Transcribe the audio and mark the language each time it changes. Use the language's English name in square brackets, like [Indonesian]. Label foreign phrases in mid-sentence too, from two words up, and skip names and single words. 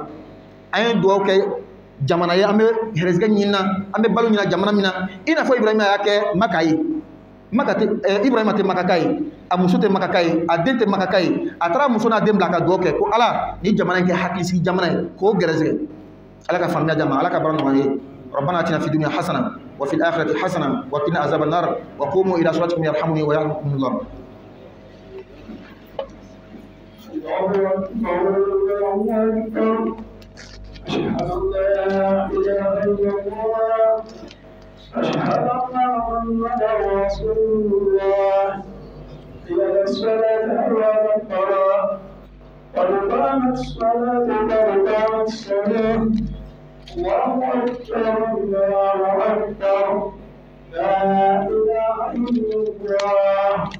[Bambara] An ye dugawu kɛ jamana ye, an bɛ hɛrɛsɛgɛ ɲini na, an bɛ balo ɲini jamana min na, i n'a fɔ Ibrahima y'a kɛ Maka ye, Ibrahima tɛ Makaka ye, a muso tɛ Makaka ye, a den tɛ Makaka ye, a taara muso n'a den bila ka dugawu kɛ ko Ala ni jamana in kɛ hakilisigi jamana ye k'o gɛrɛsɛgɛ, Ala ka faamuya d'an ma, Ala ka baara nɔgɔya ye. [Arabic] ربنا آتنا في الدنيا حسنة وفي الآخرة حسنة وقنا عذاب النار وقوموا إلى صلاتكم يرحمني ويرحمكم الله. أشهد أن لا إله إلا الله أشهد أن محمدا رسول الله إلى الصلاة أبواب الصلاة قد قامت الصلاة قد قامت الصلاة الله أكبر الله أكبر لا إله إلا الله.